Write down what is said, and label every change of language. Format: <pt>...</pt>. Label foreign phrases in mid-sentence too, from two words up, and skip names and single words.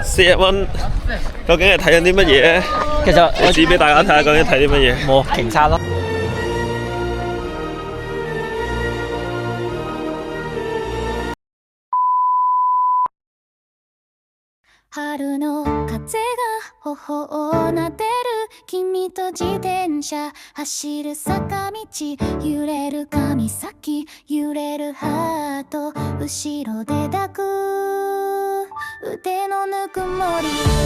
<yue>40 蚊，究竟係睇緊啲乜嘢咧？其實我指俾大家睇下，究竟睇啲乜嘢？冇鯨鯊咯。</yue> <ja>春の風が頬を撫でる君と自転車走る坂道揺れる髪先揺れるハート後ろで抱く腕のぬくもり</ja>